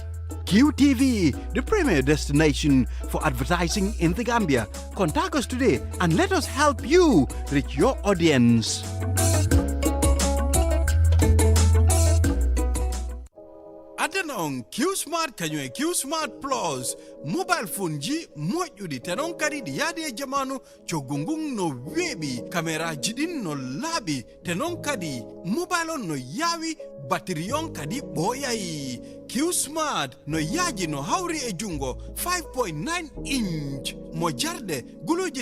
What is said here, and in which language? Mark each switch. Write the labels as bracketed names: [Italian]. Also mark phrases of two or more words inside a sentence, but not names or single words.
[English] QTV, the premier destination for advertising in the Gambia. Contact us today and let us help you reach your audience. [Fula] Atenon Q-Smart kanyo Q-Smart Plus [English] mobile phone [Fula] ji moƴƴuɗi tenon kadi ɗi yaadi e jamanu coggungun no weeɓi caméra jiɗin no laaɓi tenon kadi mobile on no yaawi battery on kadi ɓooyayi Q-Smart no yaaji no hawri e jungo 5.9 inch mo jarde guluji